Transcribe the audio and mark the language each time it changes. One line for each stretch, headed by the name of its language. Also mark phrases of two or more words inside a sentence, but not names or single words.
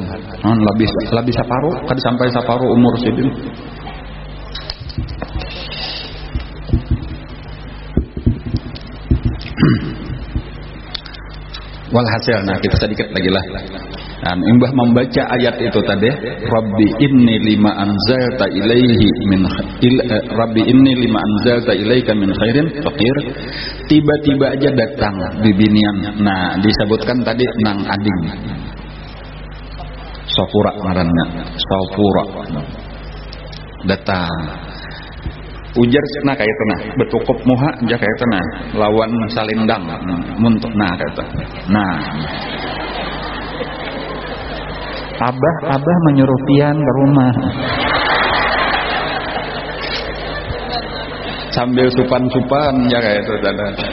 Banjar: Lebih separuh, kada sampai separuh umur sidin. Walhasil, nah kita sedikit lagi lah. Dan imbah membaca ayat itu tadi,
Arabic: رب إني لما أنزلت إليه من رب إني لما أنزلت إليك من خير فقير.
Banjar: Tiba-tiba aja datang bibinian. Nah, disebutkan tadi nang ading. Safura ngaranna, Safura. Datang. Ujar nah kayak itu nah betukup muha aja kayak itu nah lawan salindang muntuk nah kayak itu nah abah menyuruh pian ke rumah sambil supan-supan ya kayak itu tanda.